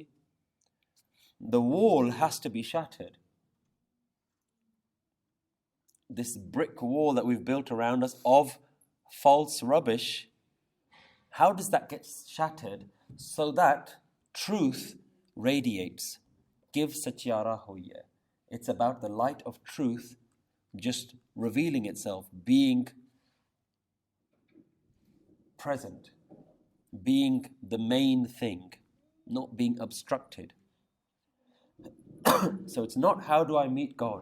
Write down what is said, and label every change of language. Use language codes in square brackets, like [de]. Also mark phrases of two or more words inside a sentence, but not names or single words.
[en] The wall has to be shattered. This brick wall that we've built around us of false rubbish, how does that get shattered so that truth radiates? [pa] ਕਿਵ ਸਚਿਆਰਾ ਹੋਈਐ. [en] It's about the light of truth just revealing itself, being present, being the main thing, not being obstructed. So it's not how do I meet God.